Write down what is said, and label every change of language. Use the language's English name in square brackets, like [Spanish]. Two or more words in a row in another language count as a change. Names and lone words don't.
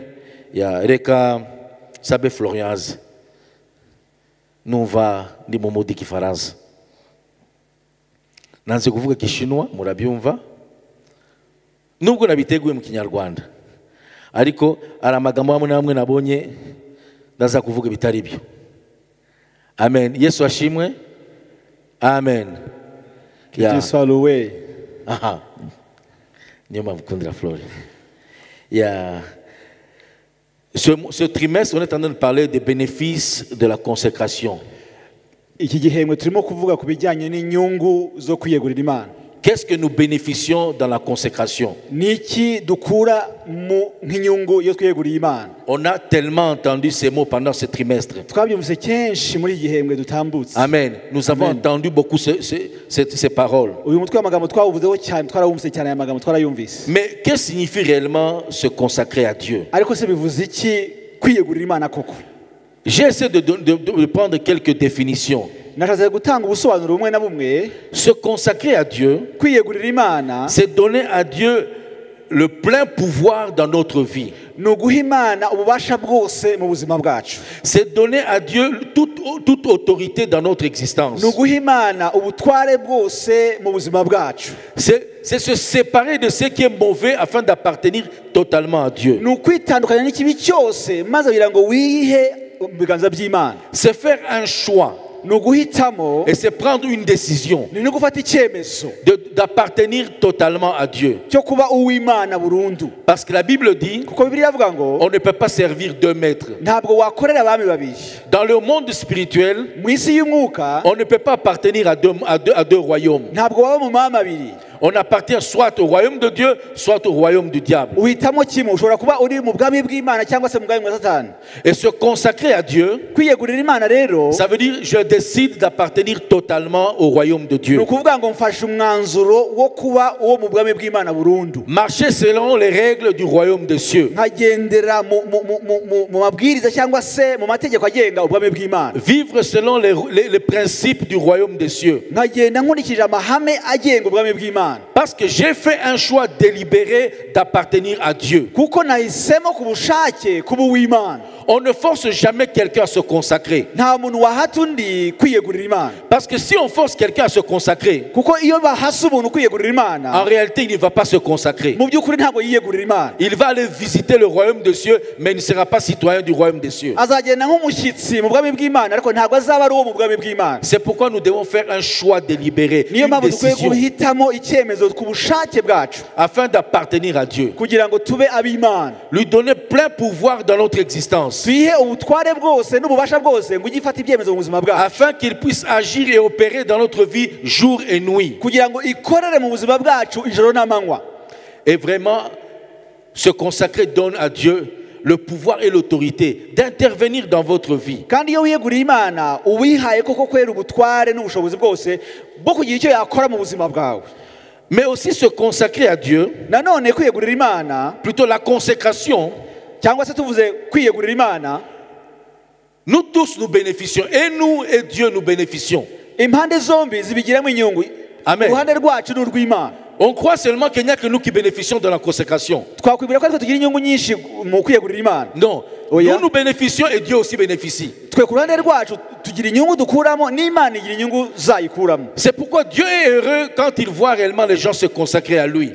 [Kinyarwanda] Ya reka sabe Florian numva ndi mu mudi kifaransa, nanze kuvuga kishinwa murabyumva nubwo nabiteguye mu Kinyarwanda, ariko ari amagambo amwe namwe nabonye ndaza kuvuga bitari byo. Amen. Yesu ashimwe. Amen. [French] Qu'il soit loué. Aha. [Kinyarwanda] Niyo mavukundira Flori. [French] Ya ce trimestre on est en train de parler des bénéfices de la consécration. [Kinyarwanda] Iki gihembwe turimo kuvuga ku bijyanye n'inyungu zo kwiyegurira Imana. [French] Qu'est-ce que nous bénéficions dans la consécration? [Kinyarwanda] Niki dukura mu nk'inyungu yo kwiyegurira Imana. [French] On a tellement entendu ces mots pendant ce trimestre. [Kinyarwanda] Twabyumvise kenshi muri gihembwe dutambutse. Amen. [French] Nous avons entendu beaucoup ces paroles. [Kinyarwanda] Uyu mutwe w'amagambo twawuvuzeho cyane, twarawumvise cyane aya magambo twarayumvise. [French] Mais qu'est-ce que signifie réellement se consacrer à Dieu? [Kinyarwanda] Ariko se bivuze iki kwiyegurira Imana koko? [French] J'ai essayé de prendre quelques définitions. [Kinyarwanda] nashatse gutanga ubusobanuro bumwe na bumwe. [French] Se consacrer à Dieu, [Kinyarwanda] Kwiyegurira Imana [French] c'est donner à Dieu le plein pouvoir dans notre vie. [Kinyarwanda] ni uguha Imana ububasha bwose mu buzima bwacu. [French] C'est donner à Dieu toute autorité dans notre existence. [Kinyarwanda] Ni uguha Imana ubutware bwose mu buzima bwacu. [French] C'est se séparer de ce qui est mauvais afin d'appartenir totalement à Dieu. [Kinyarwanda] Ni ukwitandukanya n'ikibi cyose maze kugira ngo wihe mu biganza by'Imana. [French] C'est faire un choix [Kinyarwanda] Ni uguhitamo [French] et c'est prendre une décision [Kinyarwanda] ni no gufata icyemezo [French] d'appartenir totalement à Dieu. [Kinyarwanda] cyo kuba uw'Imana burundu. [French] Parce que la Bible dit [Kinyarwanda] Kuko Bibiliya ivuga ngo [French] on ne peut pas servir deux maîtres. [Kinyarwanda] ntabwo wakorera abami babiri. [French] Dans le monde spirituel, [Kinyarwanda] Mu isi y'umwuka [French] on ne peut pas appartenir à deux royaumes. [Kinyarwanda] ntabwo waba mu mama abiri. [French] On appartient soit au royaume de Dieu, soit au royaume du diable. [Kinyarwanda] Uhitamo kimwe, ushobora kuba uri mu bwami bw'Imana cyangwa se mu bwami bwa Satani. [French] Et se consacrer à Dieu, [Kinyarwanda] Kwiyegurira Imana rero [French] ça veut dire je décide d'appartenir totalement au royaume de [Kinyarwanda] ni [French] Dieu. [Kinyarwanda] ukuvuga ngo mfashe umwanzuro wo kuba uwo mu bwami bw'Imana burundu. [French] Marcher selon les règles du royaume des cieux. [Kinyarwanda] Nkagendera mu mabwiriza cyangwa se mu mategeko agenga ubwami bw'Imana. [French] Vivre selon les principes du royaume des cieux. [Kinyarwanda] Nkagenda nkurikije amahame agenga ubwami bw'Imana. [French] Parce que j'ai fait un choix délibéré d'appartenir à Dieu. [Kinyarwanda] Kuko nahisemo ku bushake kuba uw'Imana. [French] On ne force jamais quelqu'un à se consacrer. [Kinyarwanda] Nta muntu wahata undi kwiyegurira Imana. [French] Parce que si on force quelqu'un à se consacrer, [Kinyarwanda] Kuko iyo bahasa umuntu kwiyegurira [French] en [Kinyarwanda] Imana [French] réalité, il ne va pas se consacrer. [Kinyarwanda] mu by'ukuri ntabwo yiyegurira Imana. [French] Il va aller visiter le royaume des cieux, mais il ne sera pas citoyen du royaume des cieux. [Kinyarwanda] Azagenda nk'umushyitsi mu bwami bw'Imana ariko ntabwo azaba ari uwo mu bwami bw'Imana. [French] C'est pourquoi nous devons faire un choix délibéré, [Kinyarwanda] Niyo [French] une [Kinyarwanda] mpamvu dukwiye [French] décision, [Kinyarwanda] guhitamo icyemezo ku bushake bwacu [French] afin d'appartenir à Dieu. [Kinyarwanda] kugira ngo tube ab'Imana. [French] Lui donner plein pouvoir dans notre existence, [Kinyarwanda] Tuyihe ubutware bwose n'ububasha bwose ngo ujye ifata ibyemezo mu buzima bwacu [French] afin qu'il puisse agir et opérer dans notre vie jour et nuit. [Kinyarwanda] kugira ngo ikorere mu buzima bwacu ijoro n'amanywa. [French] Et vraiment, se consacrer donne à Dieu le pouvoir et l'autorité d'intervenir dans votre vie. [Kinyarwanda] Kandi iyo wiyeguriye Imana uwihaye koko kwera ubutware n'ubushobozi bwose bwo kugira icyo yakora mu buzima bwawe. [French] Mais aussi se consacrer à Dieu, [Kinyarwanda] Nanone kwiyegurira Imana [French] plutôt la consécration, [Kinyarwanda] cyangwa se tuvuze kwiyegurira Imana, [French] nous tous nous bénéficions, et nous et Dieu nous bénéficions. [Kinyarwanda] impande zombi zibigiramo inyungu. Amen. Uruhande rwacu n'urw'Imana. [French] On croit seulement qu'il n'y a que nous qui bénéficions de la consécration. [Kinyarwanda] Twakwibwira ko ariko tugira inyungu nyinshi mu kwiyegurira Imana. [French] Non, [English] Oh, yeah. [French] nous nous bénéficions et Dieu aussi bénéficie. [Kinyarwanda] Twe ku ruhande rwacu tugira inyungu dukuramo n'Imana igira inyungu zayikuramo. [French] C'est pourquoi Dieu est heureux quand il voit réellement les gens se consacrer à lui.